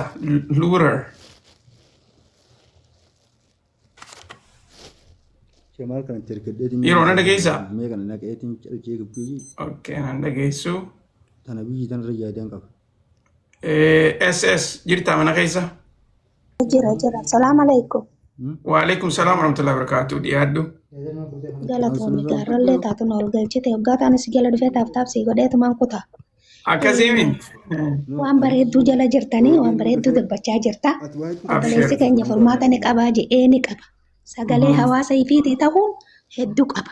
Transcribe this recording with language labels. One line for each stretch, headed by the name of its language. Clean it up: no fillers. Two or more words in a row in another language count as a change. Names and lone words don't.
Oromo: Luurar. Yeroo na dhageessa. Okay, na dhageessu. SS jirta mana keessa. Jira.
Arabic: السلام عليكم. وعليكم السلام ورحمة الله وبركاته.
Oromo: Dhiyaadhu. Galatoomii gaarrallee taatu na ol galchite hoggaataan si jala dhufee taaf si godheetumaan kutaa. Akkasiin. Waan bareedduu jala jirtanii waan bareedduu dubbachaa jirta. Obboleessi keenya furmaata ni qabaa jedhee ni qaba. Sagalee hawaasa ifiitii ta'uun hedduu qaba.